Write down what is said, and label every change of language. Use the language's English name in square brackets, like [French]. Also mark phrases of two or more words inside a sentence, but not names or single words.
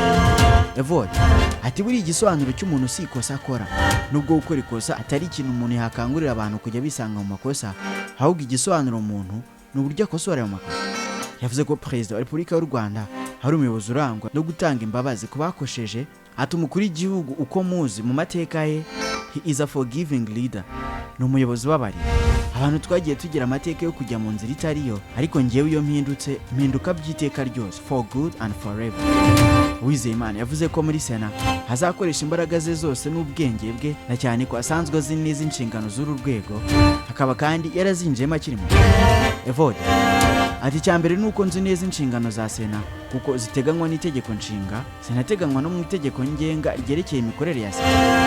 [Kinyarwanda] Evode ati buri igisobanuro cy'umuntu si ikosa akora, nubwo gukora ikosa atari ikintu umuntu yakangurira abantu kujya bisanga mu makosa, ahubwo igisobanuro umuntu ni uburyo akosora mu makosa. Yavuze ko Perezida wa Repubulika y'u Rwanda hari umuyobozi urangwa no gutanga imbabazi ku bakosheje, ati umukuru w'igihugu uko muzi mu mateka ye, [English] he is a forgiving leader, [Kinyarwanda] ni umuyobozi w'abarira. Abantu twagiye tugira amateka yo kujya mu nzira itariyo, ariko ngewe iyo mpinduka by'iteka ryose, [English] for good and forever. [Kinyarwanda] Uwizeyimana yavuze ko muri Sena hazakoresha imbaraga ze zose n'ubwenge bwe, na cyane ko asanzwe azi neza inshingano z'uru rwego, akaba kandi yarazinjiyemo akiri muto. Evode ati cyambere nuko nzi neza inshingano za Sena kuko ziteganywa n'itegeko nshinga, zinateganywa no mu itegeko ngenga ryerekeye imikorere ya Sena.